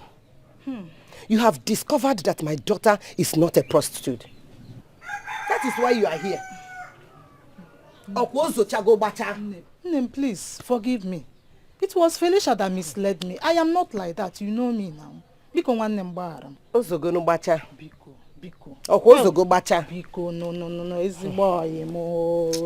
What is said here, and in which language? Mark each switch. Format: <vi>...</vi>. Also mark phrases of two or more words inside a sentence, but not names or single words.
<en>You have discovered that my daughter is not a prostitute. That is why you are here. Please, forgive me. It was Felicia that misled me. I am not like that. You know me now.</en> <ig>Biko, Biko. Biko, no. Ezigbo oyi mo.</ig>